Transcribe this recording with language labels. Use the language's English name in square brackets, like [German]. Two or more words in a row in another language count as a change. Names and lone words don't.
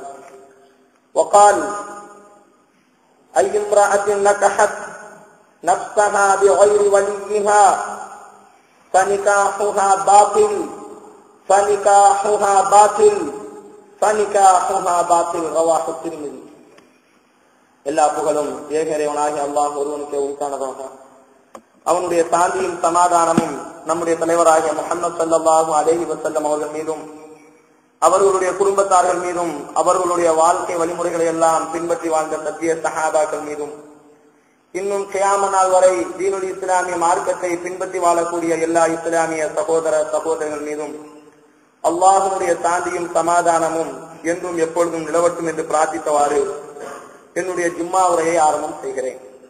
[Arabic] وقال أي امرأة نكحت نفسها بغير وليها فنكاحها باطل فنكاحها باطل فنكاحها باطل رواه الترمذي. [Tamil] எல்லா புகழும் ஏகரைவனாகிய அல்லாஹ் ஒருவனுக்கே உரித்தானதாக. அவனுடைய சாந்தியும் சமாதானமும் நம்முடைய தலைவராகிய முஹம்மது [Arabic] صلى الله عليه وسلم [Tamil] அவர்கள் மீதும் அவர்களுடைய குடும்பத்தார்கள் மீதும் அவர்களுடைய வாழ்க்கை வழிமுறைகளை எல்லாம் பின்பற்றி வாழ்ந்த சத்திய சஹாபாக்கள் மீதும் இன்னும் கியாம நாள் வரை தீனுல் இஸ்லாமிய மார்க்கத்தை பின்பற்றி வாழக்கூடிய எல்லா இஸ்லாமிய சகோதர சகோதரர்கள் மீதும் அல்லாஹ்வுடைய சாந்தியும் சமாதானமும் என்றும் எப்பொழுதும் நிலவட்டும் என்று பிரார்த்தித்தவாறு என்னுடைய ஜும்மா உரையை ஆரம்பம் செய்கிறேன்.